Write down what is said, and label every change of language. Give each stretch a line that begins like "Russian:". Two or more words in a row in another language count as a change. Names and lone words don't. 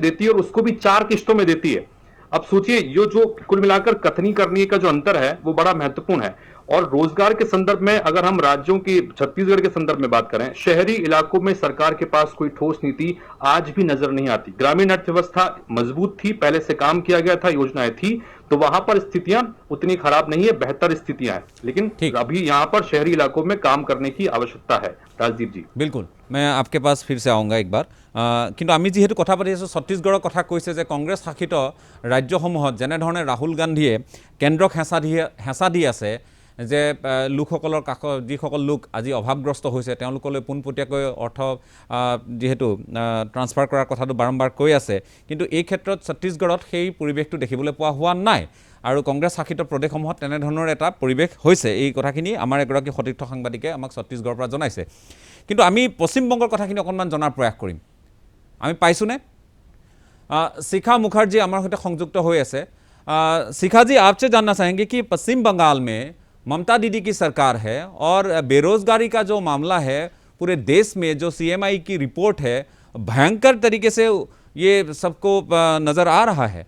Hindi: देती है और उसको भी 4 किस्तों में देती है अब सोचिए ये जो कुल मिलाकर कथनी करने का जो अंतर है वो बड़ा महत्वपूर्ण है और रोजगार के संदर्भ में अगर हम राज्यों की छत्तीसगढ़ के संदर्भ में बात करें शहरी इलाकों में सरकार के पास कोई ठोस नीति आज भी नजर नहीं आती ग्रामीण अर्थव्यवस्था मजबूत थी पहले से काम किया गया था योजनाएं थी तो वहां पर स्थितियां उतनी खराब नहीं है बेहतर स्थितियां हैं लेकिन अभी यहाँ पर शहरी इलाकों में काम करने की आवश्यकता है राजदीप जी बिल्कुल मैं आपके पास फिर से आऊँगा एक बार
Assamese: কিন্তু আমি যেহেতু কথা পাতি আছোঁ ছত্তীশগড়ৰ কথা কৈছে যে কংগ্ৰেছ শাসিত ৰাজ্যসমূহত যেনেধৰণে ৰাহুল গান্ধীয়ে কেন্দ্ৰক হেঁচা দি আছে যে লোকসকলৰ কাষত যিসকল লোক আজি অভাৱগ্ৰস্ত হৈছে তেওঁলোকলৈ পোনপটীয়াকৈ অৰ্থ যিহেতু ট্ৰান্সফাৰ কৰাৰ কথাটো বাৰম্বাৰ কৈ আছে কিন্তু এই ক্ষেত্ৰত ছত্তীশগড়ত সেই পৰিৱেশটো দেখিবলৈ পোৱা হোৱা নাই আৰু কংগ্ৰেছ শাসিত প্ৰদেশসমূহত তেনেধৰণৰ এটা পৰিৱেশ হৈছে এই কথাখিনি আমাৰ এগৰাকী সতীৰ্থ সাংবাদিকে আমাক ছত্তীশগড়ৰ পৰা জনাইছে কিন্তু আমি পশ্চিমবংগৰ কথাখিনি অকণমান জনাৰ প্ৰয়াস কৰিম আমি পাইছোনে
Hindi: शिखा मुखर्जी हमारे साथ संयुक्त हुए से शिखा जी आपसे जानना चाहेंगे कि पश्चिम बंगाल में ममता दीदी की सरकार है और बेरोजगारी का जो मामला है पूरे देश में, जो CMI की रिपोर्ट है, भयंकर तरीके से ये सबको नज़र आ रहा है।